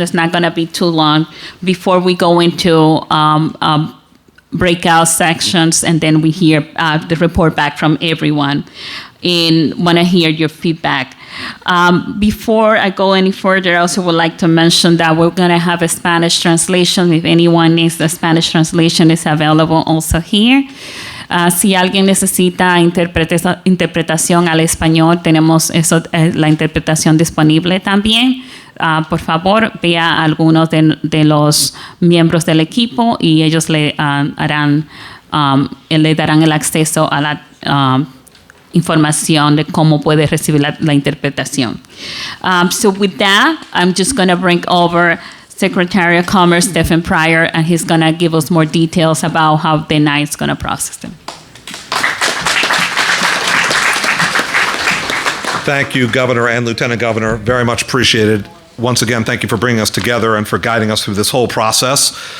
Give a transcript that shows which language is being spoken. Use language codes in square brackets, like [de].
[en] It's not going to be too long before we go into breakout sections, and then we hear the report back from everyone and want to hear your feedback. Before I go any further, I also would like to mention that we're going to have a Spanish translation. If anyone needs the Spanish translation, it's available also here. [es] Si alguien necesita interpretación al español, tenemos la interpretación disponible también. Por favor, vea a algunos de los miembros del equipo y ellos le darán el acceso a la información de cómo puede recibir la interpretación. [en] So with that, I'm just going to bring over Secretary of Commerce, Stephen Pryor, and he's going to give us more details about how the night's going to process them. Thank you, Governor and Lieutenant Governor. Very much appreciated. Once again, thank you for bringing us together and for guiding us through this whole process.